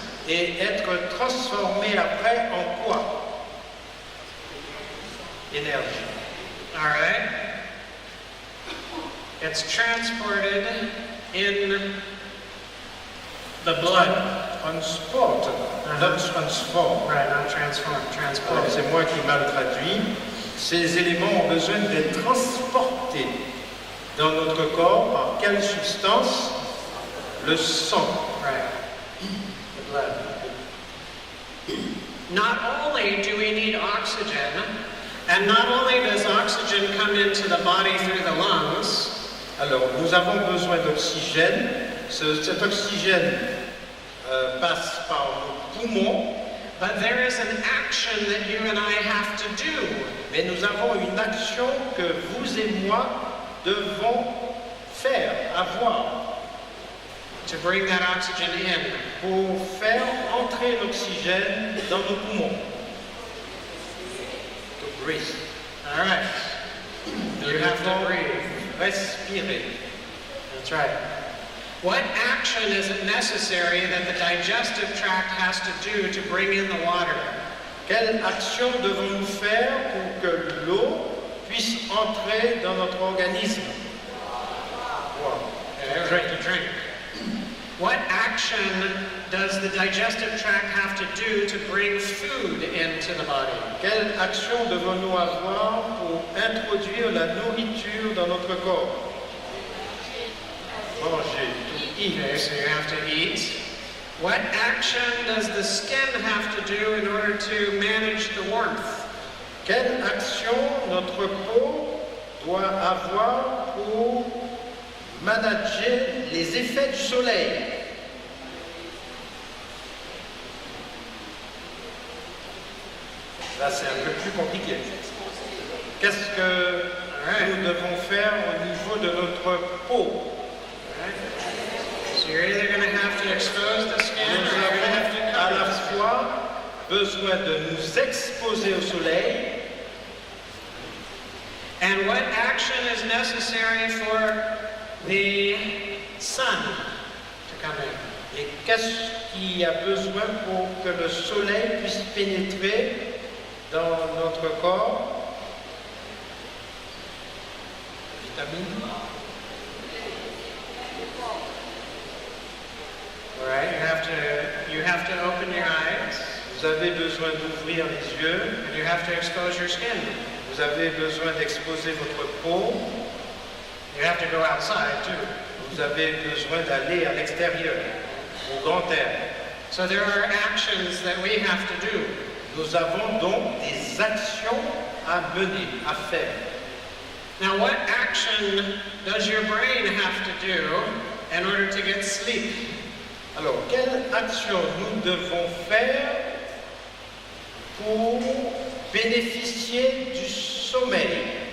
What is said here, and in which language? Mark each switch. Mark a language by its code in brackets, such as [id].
[fr] et être transformés après en quoi? Énergie. [en] All right? It's transported in the blood. Transport, not transform. Right, not transform, transport. [fr] C'est moi qui mal traduit. Ces éléments ont besoin d'être transportés dans notre corps par quelle substance? Le sang. [en] Right. The blood. Not only do we need oxygen, and not only does oxygen come into the body through the lungs, [fr] Alors, nous avons besoin d'oxygène. Cet oxygène passe par nos poumons, [en] but there is an action that you and I have to do. [fr] mais nous avons une action que vous et moi devons faire, avoir, [en] To bring that oxygen in. [fr] pour faire entrer l'oxygène dans nos poumons. [en] To breathe. All right. You have to breathe. [fr] Respirer. [en] That's right. What action is it necessary that the digestive tract has to do to bring in the water? [fr] Quelle action devons-nous faire pour que l'eau puisse entrer dans notre organisme? [en] Wow. Drink. What action does the digestive tract have to do to bring food into the body? [fr] Quelle action devons-nous avoir pour introduire la nourriture dans notre corps? Manger, [en] to eat. Okay, so you have to eat. What action does the skin have to do in order to manage the warmth? [fr] Quelle action notre peau doit avoir pour manager les effets du soleil? Là, c'est un peu plus compliqué. Qu'est-ce que nous devons faire au niveau de notre peau? [en] So you're either going to have to expose the skin or [fr] Nous [en] you're going to have to [fr] avons à [en] cover [fr] la [en] the skin. [fr] fois besoin de nous exposer au soleil. [en] And what action is necessary for the sun to come in? [fr] Et qu'est-ce qu'il y a besoin pour que le soleil puisse pénétrer dans notre corps? Vitamines. [en] All right, you have to open your eyes [fr] Vous avez besoin d'ouvrir les yeux. [en] and you have to expose your skin. [fr] Vous avez besoin d'exposer votre peau. [en] You have to go outside too. [fr] Vous avez besoin d'aller à l'extérieur, au grand air. [en] So there are actions that we have to do. [fr] Nous avons donc des actions à mener, à faire. [en] Now, what action does your brain have to do in order to get sleep? [fr] Alors, quelle action nous devons faire pour bénéficier du sommeil?